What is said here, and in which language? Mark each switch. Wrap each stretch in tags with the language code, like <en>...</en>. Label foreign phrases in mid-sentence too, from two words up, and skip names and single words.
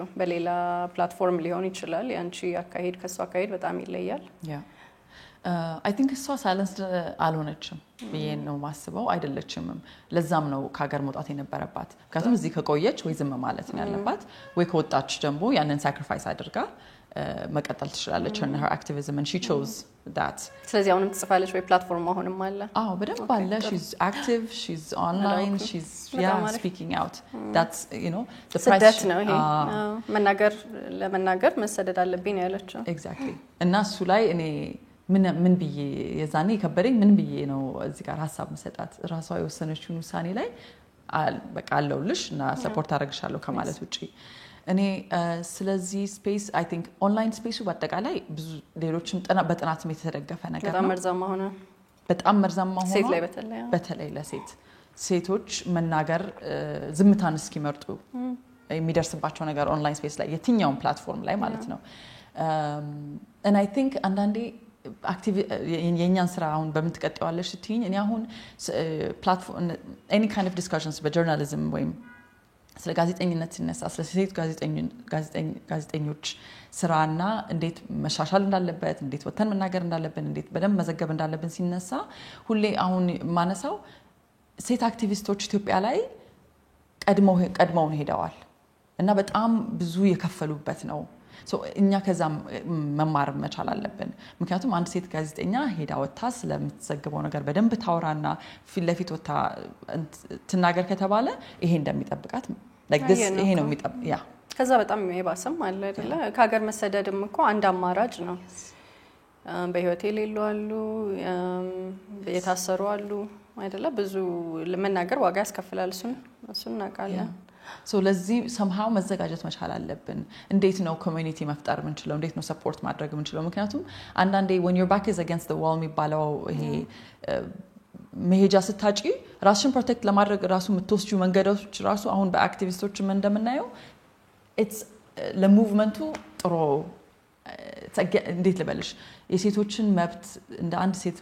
<am>በሌላ ፕላትፎርም ሊሆን ይችላል። ያንቺ አካሄድ ከሷ አካሄድ በጣም ይለያል።</am> <en>I think</en> <am>እሷ ሳይለንስድ አልሆነችም ብዬ ነው ማስበው። አይደለችም። ለዛም ነው ከሀገር መውጣት የነበረባት። ምክንያቱም እዚህ ከቆየች ወይ ዝም ማለት ነው ያለባት ወይ ከወጣች ደግሞ ያንን ሳክሪፋይስ አድርጋ መቀጠል ትችላለች</am> <en>on her activism and she chose that.</en> <am>ስለዚህ አሁንም ትጽፋለች ወይ ፕላትፎርም አሁንም አለ? አዎ በደንብ አለ።</am> <en>she's active, she's online, she's speaking out. That's the price</en> <am>ስደት ነው ይሄ። ለመናገር መሰደድ አለብኝ ነው ያለችው።</am> <en>Exactly.</en> <am>እና እሱ ላይ እኔ ምን ብዬ የዛኔ ከበደኝ ምን ብዬ ነው እዚህ ጋር ሐሳብ መሰጣት ራሷ የወሰነችውን ውሳኔ ላይ በቃ አለውልሽ እና ሰፖርት አደርግሻለሁ ከማለት ውጪ እኔ ስለዚህ ስፔስ</am> <en>I think online space</en> <am>በአጠቃላይ ብዙ ሌሎችም በጥናትም የተደገፈ ነገር ነው። በጣም መርዛማ ሆነ ሴት ላይ በተለይ ሴቶች መናገር ዝምታን እስኪመርጡ የሚደርስባቸው ነገር</am> <en>online space</en> <am>ላይ የትኛውም ፕላትፎርም ላይ ማለት ነው።</am> <en>and I think</en> <am>አንዳንዴ active የኛን ስራ አሁን በመትቀጠዋለሽ ስትይኝ እኔ አሁን ፕላትፎርም</am> <en>any kind of discussions</en> <am>በጆርናሊዝም ወይም ስለ ጋዜጠኝነት ሲነሳ ስለ ሴት ጋዜጠኞች ስራና እንዴት መሻሻል እንዳለበት እንዴት ወተን መናገር እንዳለብን እንዴት በደንብ መዘገብ እንዳለብን ሲነሳ ሁሌ አሁን ማነሳው ሴት አክቲቪስቶች ኢትዮጵያ ላይ ቀድመውን ሄደዋል እና በጣም ብዙ የከፈሉበት ነው። እኛ ከዛም መማር መቻል አለብን። ምክንያቱም አንድ ሴት ጋዜጠኛ ሄዳ ወጣ ስለምትዘግበው ነገር በደንብ ታውራና ፊት ለፊት ወጣ ትናገር ከተባለ ይሄ እንደሚጠብቃት</am> <en>like this</en> <am>ይሄ ነው የሚጠብቅ ከዛ በጣም የባሰም አለ አይደለ? ከሀገር መሰደድም እኮ አንድ አማራጭ ነው። በህይወት የሌሉ አሉ፣ የታሰሩ አሉ አይደለ? ብዙ ለመናገር ዋጋ ያስከፍላል። እሱን እናውቃለን። ለዚህ somehow መዘጋጀት መቻል አለብን። እንዴት ነው ኮሚኒቲ መፍጠር ምንችለው? እንዴት ነው ሰፖርት ማድረግ ምንችለው? ምክንያቱም አንዳንዴ</am> <en>when your back is against the wall</en> <am>የሚባለው ይሄ መሄጃ ስታጪ ራስሽን ፕሮቴክት ለማድረግ ራሱ የምትወስጂው መንገዶች ራሱ አሁን በአክቲቪስቶች እንደምናየው it's ለሙቭመንቱ ጥሩ እንዴት ልበልሽ የሴቶችን መብት እንደ አንድ ሴት</am>